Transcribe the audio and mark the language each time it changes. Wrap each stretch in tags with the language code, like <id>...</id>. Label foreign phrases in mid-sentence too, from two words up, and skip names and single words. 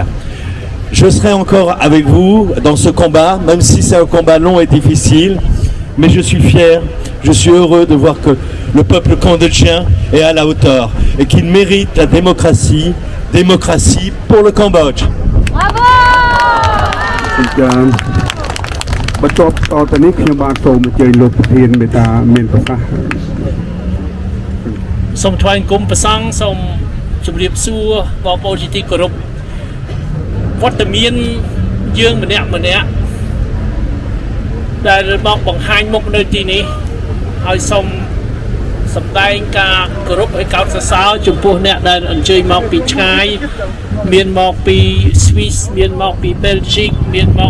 <fr>Je serai encore avec vous dans ce combat, même si c'est un combat long et difficile, mais je suis fier, je suis heureux de voir que le peuple cambodgien est à la hauteur et qu'il mérite la démocratie pour le Cambodge. Bravo!</fr> <km>បន្ទាប់តទៅនេះខ្ញុំបានសូមអញ្ជើញលោកប្រធានមេត្តាមានប្រសាសន៍ សូមថ្លែងគុំប្រសង់សូមជម្រាបសួរបងប្អូនជាទីគោរពវត្តមានយើងម្នាក់ដែលមកបង្ហាញមុខនៅទីនេះហើយសូមសម្ដែងការគោរពឲ្យកោតសរសើរចំពោះអ្នកដែលអញ្ជើញមកពីឆ្ងាយមានមកពីស្វីសមានមកពីបែលហ្ស៊ីកមានមក</km>